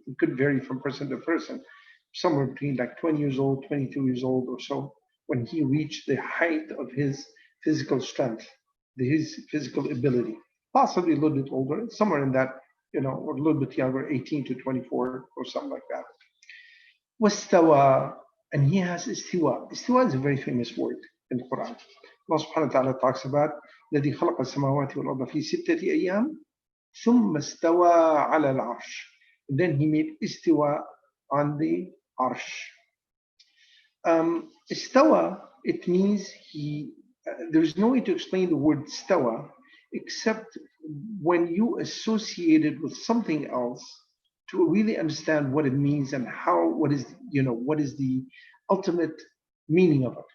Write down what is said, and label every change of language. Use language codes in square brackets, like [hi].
[en] It could vary from person to person, somewhere between like 20 years old, 22 years old or so, when he reached the height of his physical strength, his physical ability. Possibly a little bit older, somewhere in that, or a little bit younger, 18 to 24 or something like that. Wastawa, and he has istiwa. Istiwa is a very famous word in the Quran. Allah subhanahu wa ta'ala talks about [ar] الذي خلق السماوات والأرض في ستة أيام ثم استوى على العرش. [en] Then he made istiwa on the arsh. Istawa, it means there's no way to explain the word stawa except when you associate it with something else to really understand what it means and what is the ultimate meaning of it.